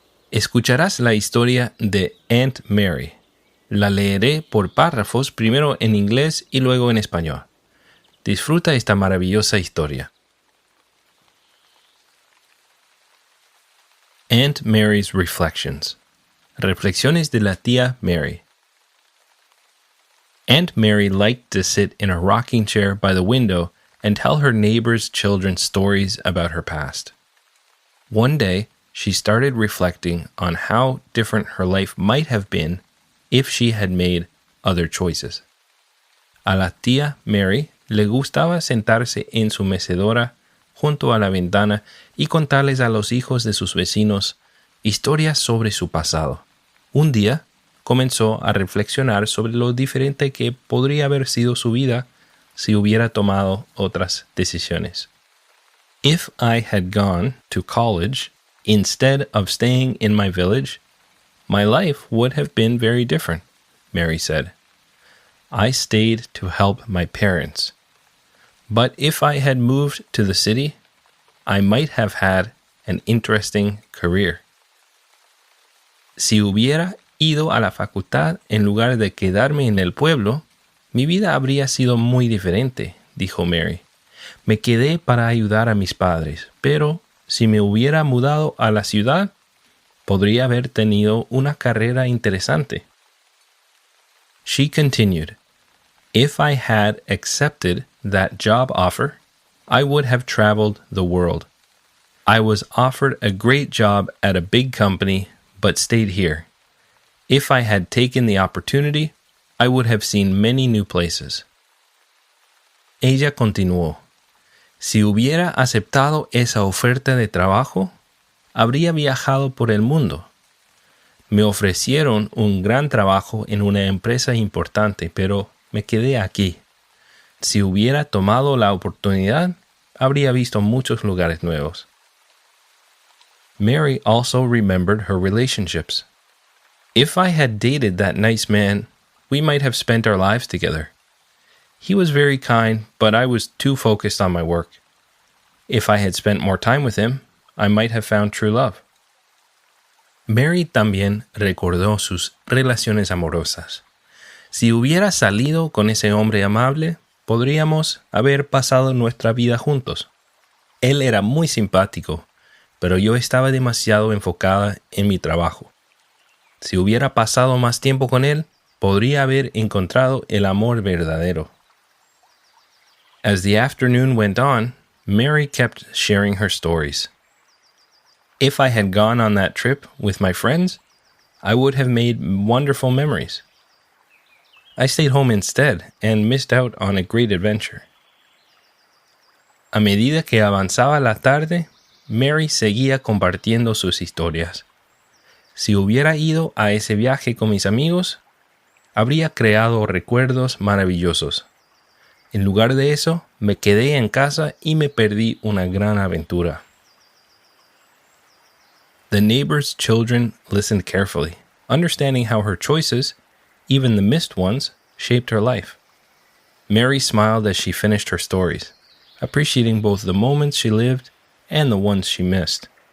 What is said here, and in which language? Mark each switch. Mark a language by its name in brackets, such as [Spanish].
[Spanish] Escucharás la historia de Aunt Mary. La leeré por párrafos, primero en inglés y luego en español. Disfruta esta maravillosa historia. [English] Aunt Mary's Reflections. [Spanish] Reflexiones de la tía Mary. [English] Aunt Mary liked to sit in a rocking chair by the window and tell her neighbors' children stories about her past. One day, she started reflecting on how different her life might have been if she had made other choices. [Spanish] A la tía Mary le gustaba sentarse en su mecedora junto a la ventana y contarles a los hijos de sus vecinos historias sobre su pasado. Un día comenzó a reflexionar sobre lo diferente que podría haber sido su vida si hubiera tomado otras decisiones. [English] If I had gone to college instead of staying in my village, my life would have been very different, Mary said. I stayed to help my parents. But if I had moved to the city, I might have had an interesting career. [Spanish] Si hubiera ido a la facultad en lugar de quedarme en el pueblo, mi vida habría sido muy diferente, dijo Mary. Me quedé para ayudar a mis padres, pero si me hubiera mudado a la ciudad, podría haber tenido una carrera interesante. [English] She continued, "If I had accepted that job offer, I would have traveled the world. I was offered a great job at a big company, but stayed here. If I had taken the opportunity, I would have seen many new places." [Spanish] Ella continuó, "Si hubiera aceptado esa oferta de trabajo, habría viajado por el mundo. Me ofrecieron un gran trabajo en una empresa importante, pero me quedé aquí. Si hubiera tomado la oportunidad, habría visto muchos lugares nuevos." [English] Mary also remembered her relationships. "If I had dated that nice man, we might have spent our lives together. He was very kind, but I was too focused on my work. If I had spent more time with him, I might have found true love." [Spanish] Mary también recordó sus relaciones amorosas. Si hubiera salido con ese hombre amable, podríamos haber pasado nuestra vida juntos. Él era muy simpático, pero yo estaba demasiado enfocada en mi trabajo. Si hubiera pasado más tiempo con él, podría haber encontrado el amor verdadero. [English] As the afternoon went on, Mary kept sharing her stories. "If I had gone on that trip with my friends, I would have made wonderful memories. I stayed home instead and missed out on a great adventure." [Spanish] A medida que avanzaba la tarde, Mary seguía compartiendo sus historias. Si hubiera ido a ese viaje con mis amigos, habría creado recuerdos maravillosos. En lugar de eso, me quedé en casa y me perdí una gran aventura. [English] The neighbor's children listened carefully, understanding how her choices, even the missed ones, shaped her life. Mary smiled as she finished her stories, appreciating both the moments she lived and the ones she missed.